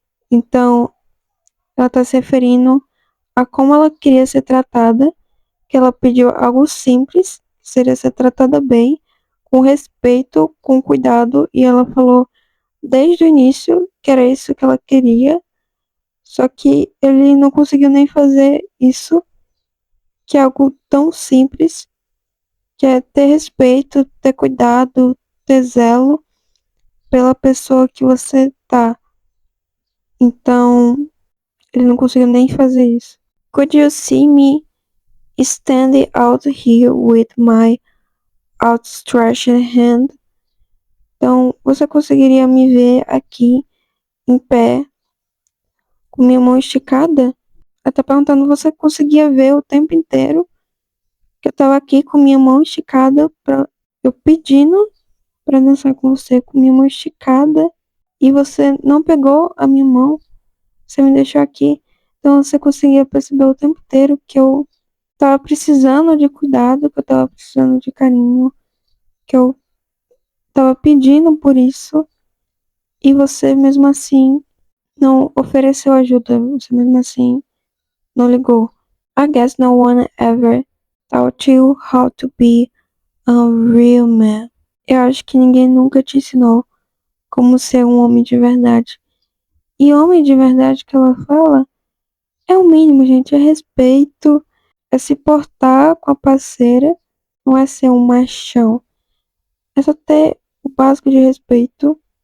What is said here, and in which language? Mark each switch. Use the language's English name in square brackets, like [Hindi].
[Portuguese] Então, ela tá se referindo a como ela queria ser tratada, que ela pediu algo simples, que seria ser tratada bem, com respeito, com cuidado, e ela falou desde o início que era isso que ela queria, só que ele não conseguiu nem fazer isso, que é algo tão simples, que é ter respeito, ter cuidado, ter zelo pela pessoa que você tá. Então, ele não conseguiu nem fazer isso. [English] Could you see me standing out here with my outstretched hand? [Portuguese] Então, você conseguiria me ver aqui em pé, com minha mão esticada? Ela tá perguntando, você conseguia ver o tempo inteiro que eu tava aqui com minha mão esticada, eu pedindo pra dançar com você, com minha mão esticada, e você não pegou a minha mão, você me deixou aqui. Então você conseguia perceber o tempo inteiro que eu tava precisando de cuidado, que eu tava precisando de carinho, que eu tava pedindo por isso, e você mesmo assim não ofereceu ajuda, você mesmo assim não ligou. [English] I guess no one ever taught you how to be a real man. [Portuguese] Eu acho que ninguém nunca te ensinou como ser um homem de verdade. E homem de verdade que ela fala é o mínimo, gente, é respeito, é se portar com a parceira, não é ser um machão. É só ter o básico de respeito.